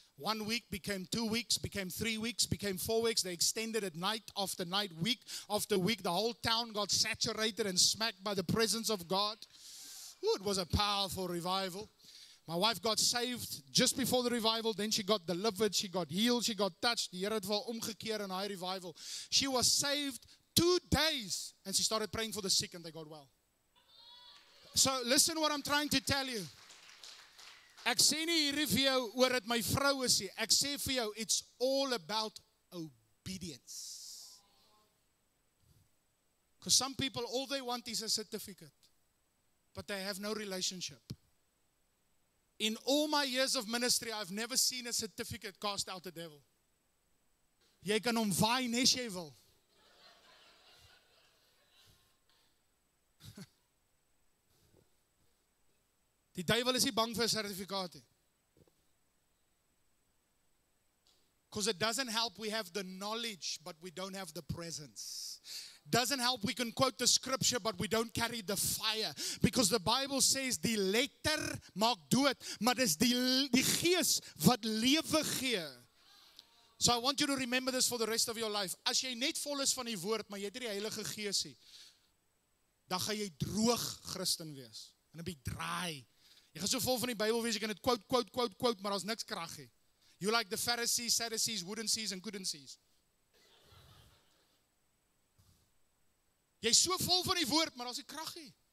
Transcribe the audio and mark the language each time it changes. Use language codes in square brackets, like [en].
[en] 1 week became 2 weeks, became 3 weeks, became 4 weeks. They extended it night after night, week after week. The whole town got saturated and smacked by the presence of God. Ooh, it was a powerful revival. My wife got saved just before the revival. Then she got delivered, she got healed, she got touched. [af] Die Here het wel omgekeer in haar revival. [en] She was saved 2 days and she started praying for the sick and they got well. So listen what I'm trying to tell you. [af] Ek sê nie hierdie vir jou oor dit my vrou is nie. Ek sê vir jou, [en] it's all about obedience. Because some people, all they want is a certificate. But they have no relationship. In all my years of ministry, I've never seen a certificate cast out the devil. [af] Jy kan hom waai nes jy wil. Die duiwel is nie bang vir 'n sertifikaat nie. [en] Because it doesn't help we have the knowledge, but we don't have the presence. Doesn't help we can quote the scripture, but we don't carry the fire. Because the Bible says, [af] die letter maak dood, maar dis die gees wat lewe gee. [en] So I want you to remember this for the rest of your life. [af] As jy net vol is van die woord, maar jy het nie die Heilige Gees nie, dan gaan jy droog Christen wees. En 'n bietjie draai. Jy gaan so vol van die Bybel wees, jy kan dit quote, maar daar's niks krag nie. [en] You like the Pharisees, Sadducees, wouldn't sees and couldn't sees. [af] Jy is so vol van die woord, maar daar's nie krag nie.